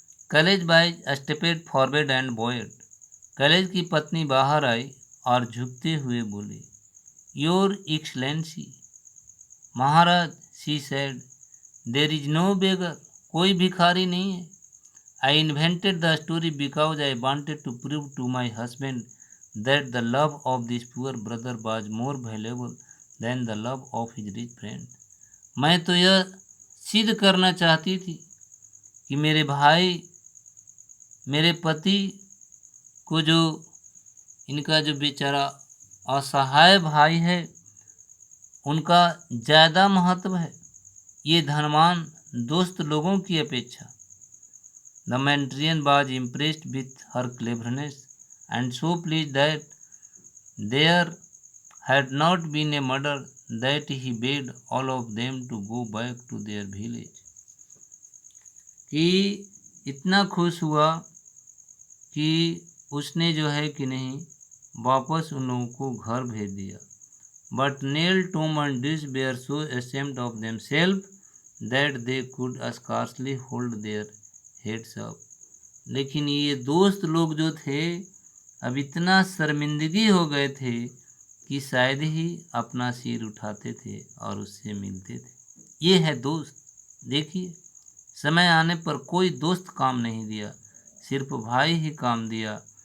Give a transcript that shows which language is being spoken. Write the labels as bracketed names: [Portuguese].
[English] कलेज बाइज stepped forward and bowed. [Hindi] College की पत्नी बाहर आई और झुकते हुए बोली, [English] your excellency, Maharaj, she said, there is no beggar, [Hindi] कोई भिखारी नहीं है। [English] I invented the story because I wanted to prove to my husband that the love of this poor brother was more valuable than the love of his rich friend. [Hindi] मैं तो यह सिद्ध करना चाहती थी कि मेरे भाई, मेरे पति को, जो इनका जो बेचारा असहाय भाई है, उनका ज़्यादा महत्व है ये धनवान दोस्त लोगों की अपेक्षा। [English] The Mandarin was impressed with her cleverness and so pleased that there had not been a murder that he bade all of them to go back to their village. [Hindi] कि इतना खुश हुआ कि उसने जो है कि नहीं वापस उन लोगों को घर भेज दिया। [English] But Neil, Tom and Dish were so ashamed of themselves that they could scarcely hold their heads up. [Hindi] लेकिन ये दोस्त लोग जो थे अब इतना शर्मिंदगी हो गए थे कि शायद ही अपना सिर उठाते थे और उससे मिलते थे। ये है दोस्त। देखिए, समय आने पर कोई दोस्त काम नहीं दिया, सिर्फ भाई ही काम दिया।